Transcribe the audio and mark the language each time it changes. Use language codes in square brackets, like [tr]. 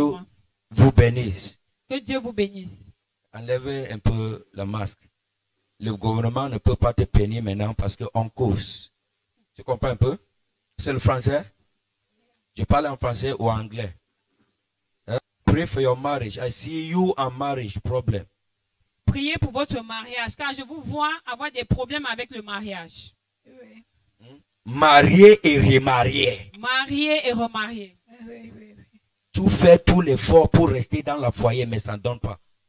[fr] maman. vous bénisse. Que Dieu vous bénisse. Enlevez un peu le masque. Le gouvernement ne peut pas te punir maintenant parce qu'on cause. Tu comprends un peu? C'est le français? Je parle en français ou en anglais? [en] Hein? Pray for your marriage. I see you and marriage problem. [fr] Priez pour votre mariage, car je vous vois avoir des problèmes avec le mariage. Marié et remarié. Marié et remarié. Tu fais tout l'effort pour rester dans le foyer, mais ça ne donne pas.